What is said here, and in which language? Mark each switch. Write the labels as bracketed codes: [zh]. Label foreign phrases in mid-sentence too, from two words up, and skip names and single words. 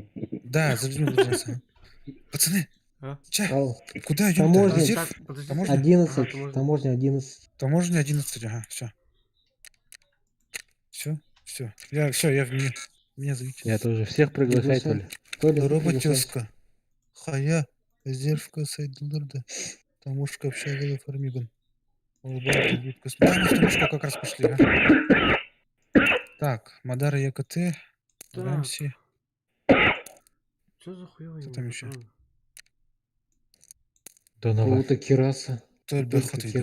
[ru] Да, за людьми буду драться. Пацаны, А? че? Ау, Куда идем? Таможня. Резерв? Так, подождите. Таможня? 11. Ага, таможня. Таможня 11. Таможня 11, ага, все. Все. Я в меню. Меня зовите. Я тоже всех приглашаю, Приглашай. Толя. Толя, Здорово, приглашай. тезка. Хая, резервка Сайдуларда. Таможка общага Фармиган. Да, мы в таможку как раз пошли, а. Так, Мадара ЯКТ. Так. Рамси. Что за хуёвый? Кто там ещё? Доновар. Круто, Кираса. Только Только идет.